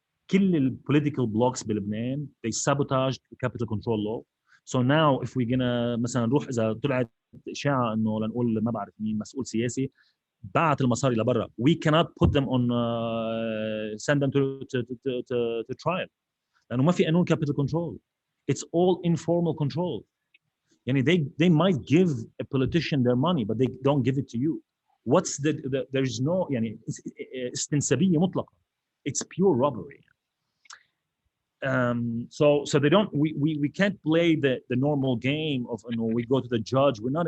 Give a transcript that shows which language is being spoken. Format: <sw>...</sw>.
<en>كل ال political blocks بلبنان they sabotaged the capital control law. So now if we're gonna</en> <ar>مثلا نروح إذا طلعت إشاعة إنه لنقول ما بعرف مين مسؤول سياسي بعت المصاري لبرا,</ar> <en>we cannot put them on send them to trial</en> <ar>لأنه ما في قانون capital control.</ar> <en>It's all informal control. يعني they might give a politician their money but they don't give it to you. What's there's no يعني</en> <ar>استنسابية مطلقة.</ar> <en>It's pure robbery. So they don't. We can't play the normal game of we go to the judge.</en>